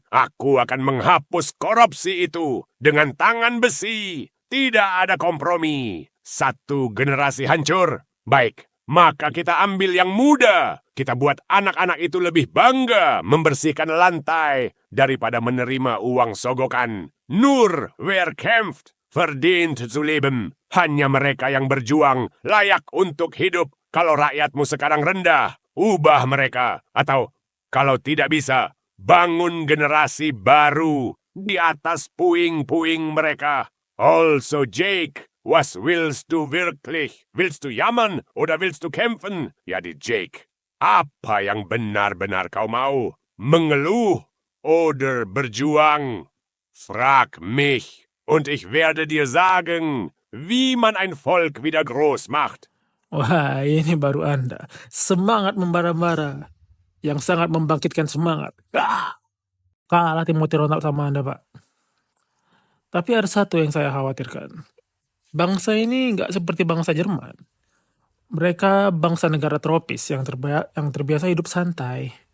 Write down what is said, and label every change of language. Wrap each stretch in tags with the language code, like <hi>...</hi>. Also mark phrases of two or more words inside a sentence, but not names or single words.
<id>Aku akan menghapus korupsi itu dengan tangan besi. Tidak ada kompromi. Satu generasi hancur. Baik, maka kita ambil yang muda. Kita buat anak-anak itu lebih bangga membersihkan lantai daripada menerima uang sogokan.</id> <de>Nur wer kämpft, verdient zu leben.</de> <id>Hanya mereka yang berjuang layak untuk hidup. Kalau rakyatmu sekarang rendah, ubah mereka. Atau kalau tidak bisa, bangun generasi baru di atas puing-puing mereka.</id> <de>Also Jake, was willst du wirklich? Willst du jammern oder willst du kämpfen? Ja, die Jake.</de> <id>Apa yang benar-benar kau mau? Mengeluh oder berjuang?</id> <de>Frag mich, und ich werde dir sagen, wie man ein Volk wieder groß macht.</de> <id>Wah, ini baru Anda. Semangat membara-bara. Yang sangat membangkitkan semangat. Kalah Timothy Ronald sama Anda, Pak. Tapi ada satu yang saya khawatirkan. Bangsa ini nggak seperti bangsa Jerman. Mereka bangsa negara tropis yang terbiasa hidup santai.</id>